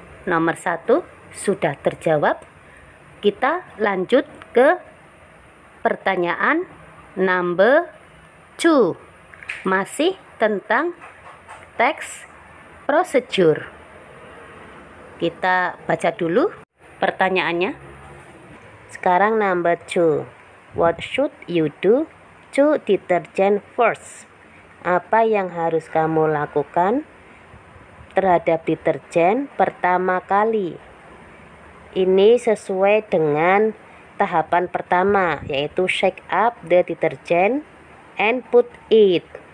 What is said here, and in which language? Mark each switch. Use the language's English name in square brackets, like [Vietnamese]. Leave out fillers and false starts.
[Indonesian] Nomor 1 sudah terjawab. Kita lanjut ke pertanyaan number 2. Masih tentang teks procedure. Kita baca dulu pertanyaannya. Sekarang number 2. [English] What should you do to detergent first? [Indonesian] Apa yang harus kamu lakukan terhadap deterjen pertama kali? Ini sesuai dengan tahapan pertama, yaitu [English] shake up the detergent and put it.